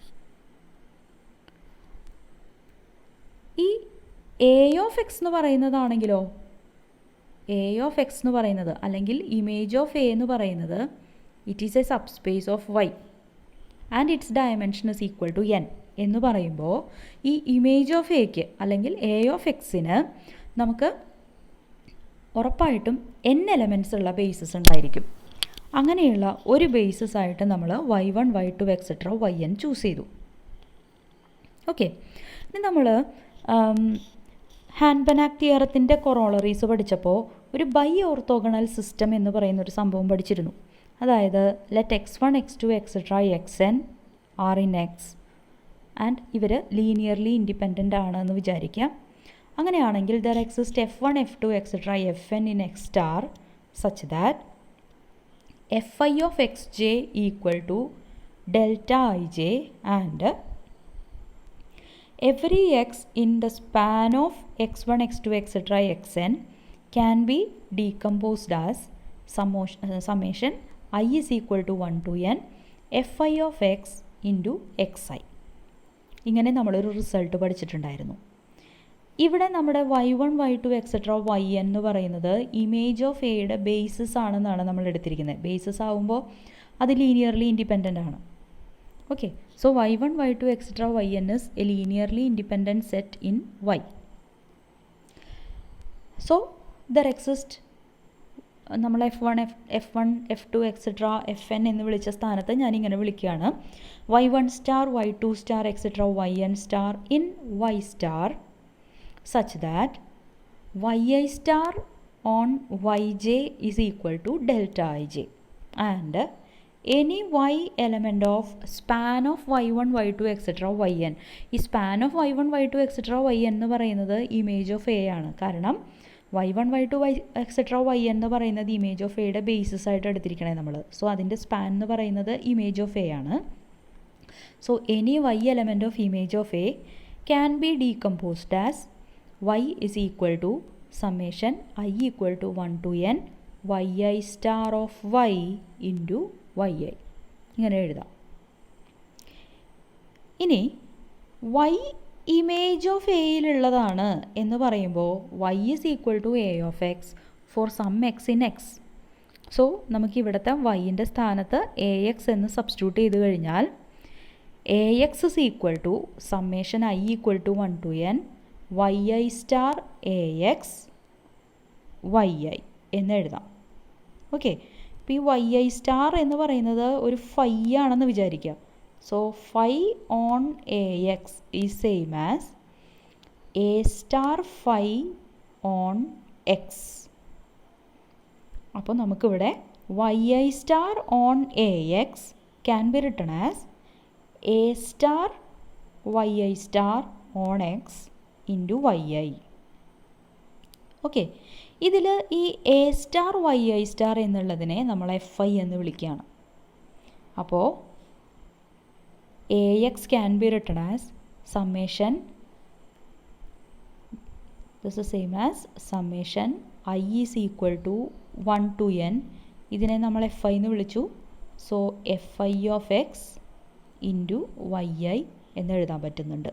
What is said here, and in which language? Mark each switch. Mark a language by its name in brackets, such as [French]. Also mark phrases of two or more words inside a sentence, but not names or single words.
[English] ഈ A of X [Malayalam] എന്ന് പറയുന്നതാണെങ്കിലോ, [English] A of X [Malayalam] എന്ന് പറയുന്നത് അല്ലെങ്കിൽ [English] image of A [Malayalam] എന്ന് പറയുന്നത് [English] it is a subspace of Y and its dimension is equal to n [Malayalam] എന്ന് പറയുമ്പോൾ ഈ [English] image of A അല്ലെങ്കിൽ A of X [Malayalam] നമുക്ക് ഉറപ്പായിട്ടും [English] n elements [Malayalam] ഉള്ള ബേസിസ് ഉണ്ടായിരിക്കും. അങ്ങനെയുള്ള ഒരു ബേസിസ് ആയിട്ട് നമ്മൾ [English] y1 y2 etcetera yn choose [Malayalam] ചെയ്തു. ഓക്കെ, ഇനി നമ്മൾ [English] Hahn-Banach theorem corollaries [Malayalam] പഠിച്ചപ്പോൾ ഒരു [English] bi-orthogonal system [Malayalam] എന്ന് പറയുന്ന ഒരു സംഭവം പഠിച്ചിരുന്നു. [English] അതായത് let x1 x2 etcetera xn are in X and ഇവർ linearly independent [Malayalam] ആണെന്ന് വിചാരിക്കാം. [English] അങ്ങനെയാണെങ്കിൽ there exist f1 f2 etcetera fn in x star such that fi of xj equal to delta ij and every x in the span of x1 x2 etc xn can be decomposed as summation I is equal to 1 to n fi of x into xi. [Malayalam] ഇങ്ങനെ നമ്മളൊരു റിസൾട്ട് പഠിച്ചിട്ടുണ്ടായിരുന്നു. ഇവിടെ നമ്മുടെ y1 y2 എക്സെട്ര yn എന്ന് പറയുന്നത് [English] image of A basis [Malayalam] ആണെന്നാണ് നമ്മൾ എടുത്തിരിക്കുന്നത്. ബേസിസ് ആകുമ്പോൾ അത് [English] linearly independent [Malayalam] ആണ്. [English] okay, so y1 y2 etcetera yn is a linearly independent set in y. so there exist നമ്മൾ f1 f2 etcetera fn [Malayalam] എന്ന് വിളിച്ച സ്ഥാനത്ത് ഞാനിങ്ങനെ വിളിക്കുകയാണ് [English] y1 star y2 star etcetera yn star in y star such that yi star on yj is equal to delta ij and any y element of span of y1 y2 etc yn. ഈ span of y1 y2 etc yn [Malayalam] എന്ന് പറയുന്നത് [English] image of A ആണ്. [Malayalam] കാരണം y1 y2 etc yn എന്ന് പറയുന്നത് [English] image of A basis [Malayalam] ആയിട്ട് എടുത്തിരിക്കണേ നമ്മൾ. സോ അതിൻ്റെ സ്പാൻ എന്ന് പറയുന്നത് [English] image of A [Malayalam] ആണ്. [English] സോ എനി y element of image of a can be decomposed as y is equal to summation I equal to 1 to n yi star of y into yi. [Malayalam] ഇങ്ങനെ എഴുതാം. ഇനി [English] y image of A [Malayalam] എന്ന് പറയുമ്പോൾ [English] y is equal to a of x for some x in x. [Malayalam] സോ നമുക്ക് ഇവിടുത്തെ yൻ്റെ സ്ഥാനത്ത് ax എന്ന് സബ്സ്റ്റിറ്റ്യൂട്ട് ചെയ്ത് കഴിഞ്ഞാൽ [English] ax is equal to summation I equal to 1 to n yi star ax yi [Malayalam] എന്ന് എഴുതാം. ഓക്കെ, ഇപ്പോൾ ഈ yi സ്റ്റാർ എന്ന് പറയുന്നത് ഒരു ഫൈ ആണെന്ന് വിചാരിക്കുക. [English] so phi on ax is same as a star phi on x. [Malayalam] അപ്പോൾ നമുക്കിവിടെ [English] yi star on ax can be written as a star yi star on x into yi. [Malayalam] ഓക്കെ, ഇതിൽ ഈ [English] A star yi star [Malayalam] എന്നുള്ളതിനെ നമ്മൾ fi എന്ന് വിളിക്കുകയാണ്. [English] അപ്പോൾ ax can be written as summation, this is same as summation I is equal to 1 to n. [Malayalam] ഇതിനെ നമ്മൾ fi എന്ന് വിളിച്ചു. [English] so fi of x into yi [Malayalam] എന്ന് എഴുതാൻ പറ്റുന്നുണ്ട്.